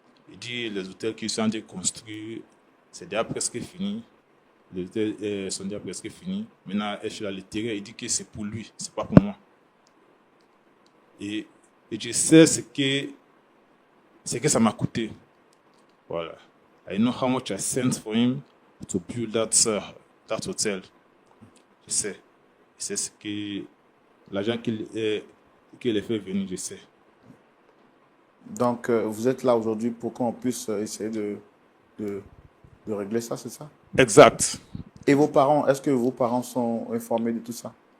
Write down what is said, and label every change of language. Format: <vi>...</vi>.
<fr>Il dit les hôtels qui sont déjà construits, c'est déjà presque fini. Les hôtels sont déjà presque finis. Maintenant, je suis là, le terrain, il dit que c'est pour lui, c'est pas pour moi. Et je sais ce que ça m'a coûté. Voilà.</fr> <en>I know how much I sent for him to build that hotel.</en> <fr>Je sais. Je sais ce que l'argent qu'il a fait venir, je sais. Donc, vous êtes là aujourd'hui pour qu'on puisse essayer de régler ça, c'est ça? Exact. Et vos parents, est-ce que vos parents sont informés de tout ça?</fr>